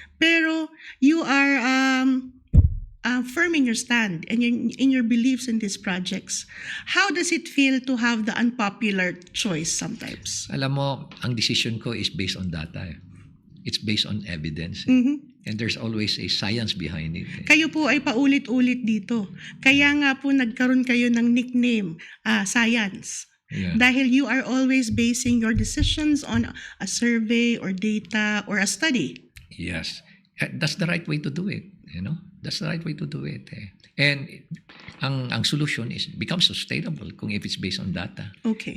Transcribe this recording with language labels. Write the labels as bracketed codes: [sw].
[en] Pero you are firm in your stand and in your beliefs in these projects. How does it feel to have the unpopular choice sometimes? [tl] Alam mo, ang [en] decision ko is based on data. It's based on evidence. Mhm. And there's always a science behind it. [tl] Kayo po ay paulit-ulit dito. Kaya nga po nagkaroon kayo ng nickname, Science. [en] Yeah. Dahil you are always basing your decisions on a survey or data or a study. Yes. That's the right way to do it. That's the right way to do it. [tl] And ang [en] solution is become sustainable kung if it's based on data. Okay.